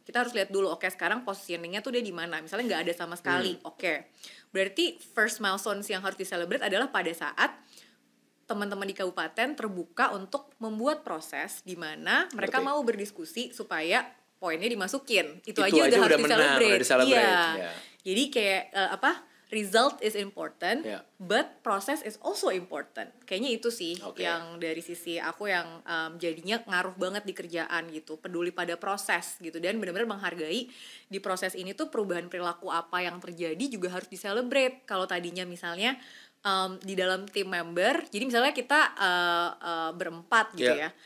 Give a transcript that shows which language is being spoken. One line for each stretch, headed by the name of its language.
Indonesian: Kita harus lihat dulu, sekarang positioning-nya tuh dia di mana. Misalnya nggak ada sama sekali. Berarti
English: first milestones
Indonesian: yang harus di-celebrate adalah pada saat teman-teman di kabupaten terbuka untuk membuat proses di mana mereka mau berdiskusi supaya poinnya dimasukin. Itu aja udah harus di-celebrate. Iya. Jadi kayak
English: result is important, but process is also important.
Indonesian: Kayaknya itu sih yang dari sisi aku yang jadinya ngaruh banget di kerjaan gitu. Peduli pada proses gitu dan benar-benar menghargai di proses ini tuh perubahan perilaku apa yang terjadi juga harus di-celebrate. Kalau tadinya misalnya di dalam tim member, jadi misalnya kita berempat gitu ya.